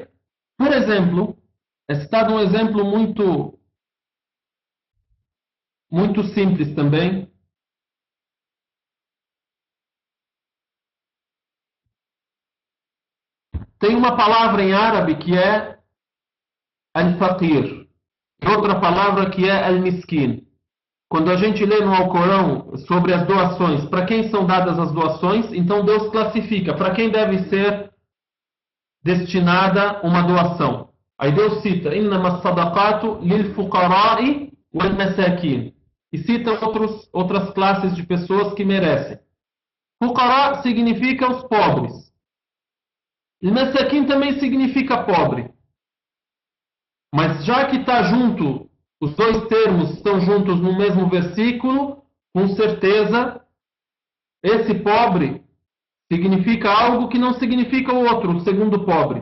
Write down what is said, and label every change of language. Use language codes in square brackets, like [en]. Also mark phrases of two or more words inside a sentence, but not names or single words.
[pt] Por exemplo, é citado um exemplo muito simples também. Tem uma palavra em árabe que é al-faqir. E outra palavra que é al-miskin. Quando a gente lê no Alcorão sobre as doações, para quem são dadas as doações, então Deus classifica para quem deve ser destinada uma doação. Aí Deus cita, [ar] إنما الصدقات للفقراء والمساكين. [pt] E cita outras classes de pessoas que merecem. Fuqara significa os pobres. E masakin também significa pobre. Mas já que está junto, os dois termos estão juntos no mesmo versículo, com certeza, esse pobre significa algo que não significa o outro, o segundo pobre.